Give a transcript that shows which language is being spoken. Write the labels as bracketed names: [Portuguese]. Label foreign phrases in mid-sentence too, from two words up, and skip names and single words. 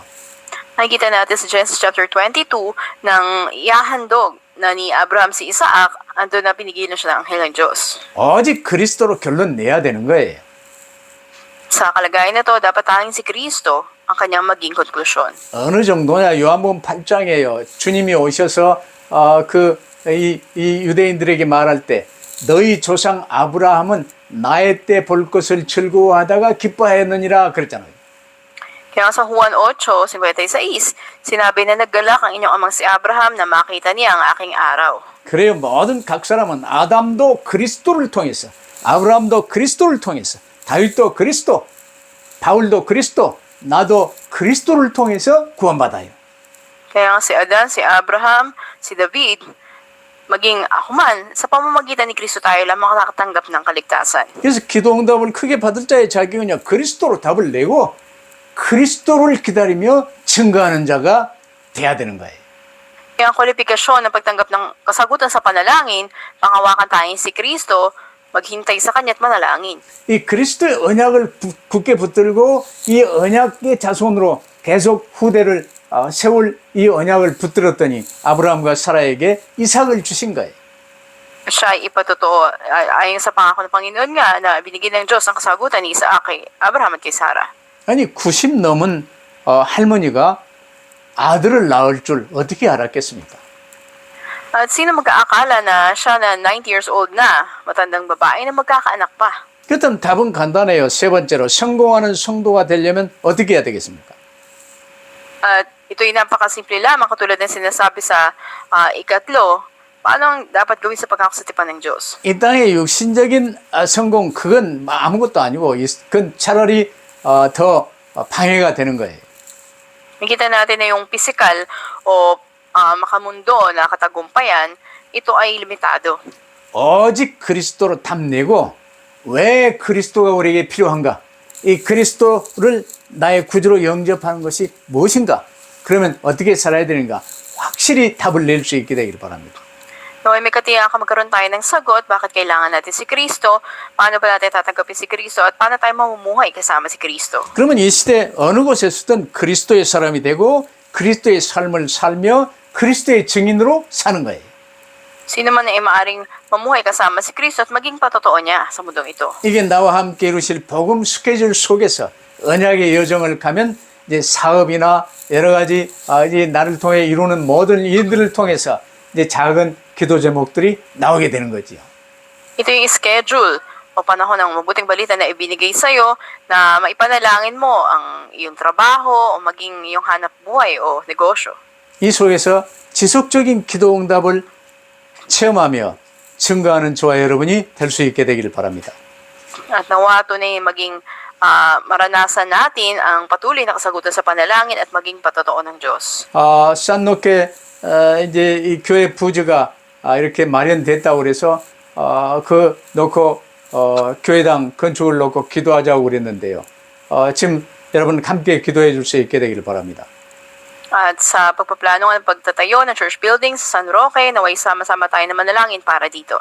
[Filipino] Nakikita natin sa Genesis chapter 22 nang iahandog na ni Abraham si Isaac, ando na pinigilan siya ng anghel ng Diyos. [Korean] 오직 그리스도로 결론 내야 되는 거예요. [Filipino] Sa kalagayan na to, dapat tanging si Kristo ang kanyang maging konklusyon. [Korean] 어느 정도냐? 요한복음 8장이에요. 주님이 오셔서 이 유대인들에게 말할 때 너희 조상 아브라함은 나의 때 볼 것을 즐거워하다가 기뻐하였느니라 그랬잖아요. [Filipino] Kaya sa Juan 8:56, sinabi na naggalak ang inyong amang si Abraham na makita niya ang aking araw. [Korean] 그래요. 모든 각 사람은 아담도 그리스도를 통해서, 아브라함도 그리스도를 통해서, 다윗도 그리스도, 바울도 그리스도, 나도 그리스도를 통해서 구원받아요. [Filipino] Kaya nga si Adan, si Abraham, si David, maging ako man, sa pamamagitan ni Kristo tayo lang makakatanggap ng kaligtasan. [Korean] 그래서 기도 응답을 크게 받을 자의 자격은요. 그리스도로 답을 내고 그리스도를 기다리며 증거하는 자가 돼야 되는 거예요. [Filipino] Kaya ang kwalifikasyon ng pagtanggap ng kasagutan sa panalangin, pangawakan tayong si Kristo, maghintay sa Kanya at manalangin. [Korean] 이 그리스도의 언약을 굳게 붙들고 이 언약의 자손으로 계속 후대를 세울 이 언약을 붙들었더니 아브라함과 사라에게 이삭을 주신 거예요. [Filipino] Siya ay ipatotoo ayon sa pangako ng Panginoon nga na binigyan ng Diyos ang kasagutan ni Isaac kay Abraham at kay Sarah. [Korean] 아니 90 넘은 할머니가 아들을 낳을 줄 어떻게 알았겠습니까? [Filipino] At sino mag-aakala na siya na 90 [English] years old [Filipino] na, matandang babae na magkakaanak pa? [Korean] 그렇다면 답은 간단해요. 세 번째로 성공하는 성도가 되려면 어떻게 해야 되겠습니까? [Filipino] At ito'y napakasimple lamang katulad ng sinasabi sa ikatlo, paano ang dapat gawin sa pagkakasatipan ng Diyos? [Korean] 이 땅의 육신적인 성공 그건 아무것도 아니고 그건 차라리 더 방해가 되는 거예요. [Filipino] Nakita natin na yung physical o makamundo na katagumpayan, ito ay limitado. [Korean] 오직 그리스도로 답내고 왜 그리스도가 우리에게 필요한가? 이 그리스도를 나의 구주로 영접하는 것이 무엇인가? 그러면 어떻게 살아야 되는가? 확실히 답을 낼 수 있게 되기를 바랍니다. [Filipino] Naway may katiyakan magkaroon tayo ng sagot, bakit kailangan natin si Kristo, paano ba natin tatanggapin si Kristo, at paano tayo mamumuhay kasama si Kristo. [Korean] 그러면 이 시대 어느 곳에서든 그리스도의 사람이 되고 그리스도의 삶을 살며 그리스도의 증인으로 사는 거예요. [Filipino] Sino man ay maaring mamuhay kasama si Kristo at maging patotoo niya sa mundong ito. [Korean] 이게 나와 함께 이루실 복음 스케줄 속에서 언약의 여정을 가면 이제 사업이나 여러 가지 이제 나를 통해 이루는 모든 일들을 통해서 이제 작은 기도 제목들이 나오게 되는 거지요. [Filipino] Ito yung schedule o panahon ng mabuting balita na ibinigay sa'yo na maipanalangin mo ang iyong trabaho o maging iyong hanap buhay o negosyo. [Korean] 이 속에서 지속적인 기도 응답을 체험하며 증거하는 저와 여러분이 될 수 있게 되기를 바랍니다. [Filipino] At nawa tunay maging maranasan natin ang patuloy na kasagutan sa panalangin at maging patotoo ng Diyos. [Korean] 산노케 이제 이 교회 부지가 이렇게 마련됐다고 그래서 그 놓고 교회당 건축을 놓고 기도하자고 그랬는데요. 지금 여러분 함께 기도해 줄 수 있게 되기를 바랍니다. [Filipino] At sa pagpaplano ng pagtatayo ng [English] church buildings [Filipino] sa San Roque, naway sama-sama tayo na manalangin para dito.